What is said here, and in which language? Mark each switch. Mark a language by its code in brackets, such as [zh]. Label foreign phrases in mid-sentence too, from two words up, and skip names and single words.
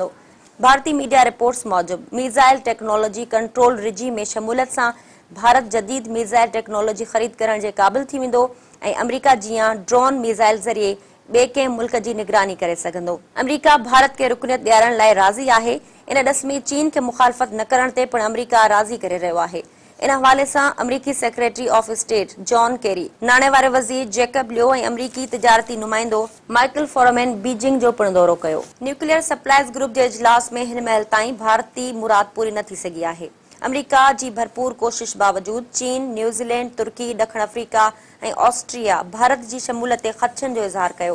[sd] भारतीय मीडिया रिपोर्ट्स मूजिबि [en] missile technology [sd] कंट्रोल रिजी में शमूलियत सां भारत जदीद मिसाइल टेक्नोलॉजी ख़रीद करण जे क़ाबिल थी वेंदो ऐं अमरीका जीअं [en] drone missile [sd] ज़रिए ॿिए कंहिं मुल्क जी निगरानी करे सघंदो। अमरीका भारत खे रुकनियत ॾियारण लाइ राज़ी आहे। इन ॾस में चीन खे मुखालफ़त न करण ते पिणु अमरीका राज़ी करे रहियो आहे। इन हवाले सां अमरीकी [en] secretary of state [sd] जॉन केरी, नाणे वारे वज़ीर जेकब लियो ऐं अमरीकी तिजारती नुमाइंदो माइकल फोरमैन बीजिंग जो पिणु दौरो कयो। न्यूक्लियर सप्लाइज़ ग्रुप जे इजलास में हिन महिल ताईं भारती मुराद पूरी न थी सघी आहे। अमरीका जी भरपूर कोशिश बावजूदि चीन, न्यूज़ीलैंड, तुर्की, ॾखण अफ्रीका ऐं ऑस्ट्रेलिया भारत जी शमूलियत ते ख़दशनि जो इज़हार कयो।